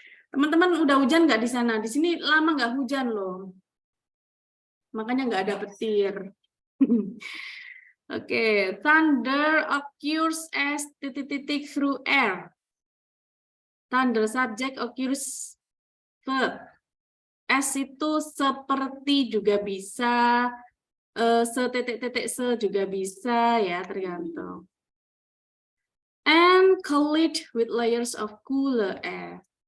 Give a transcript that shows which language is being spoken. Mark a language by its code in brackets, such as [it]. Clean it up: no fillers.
[id] Teman-teman udah hujan nggak di sana? Di sini lama nggak hujan loh. Makanya nggak ada petir. [en] Oke, thunder occurs as [id] titik-titik [en] through air. Thunder subject occurs verb. [id] As itu seperti juga bisa, setitik-titik se juga bisa ya, tergantung. [en] And collide with layers of cooler air.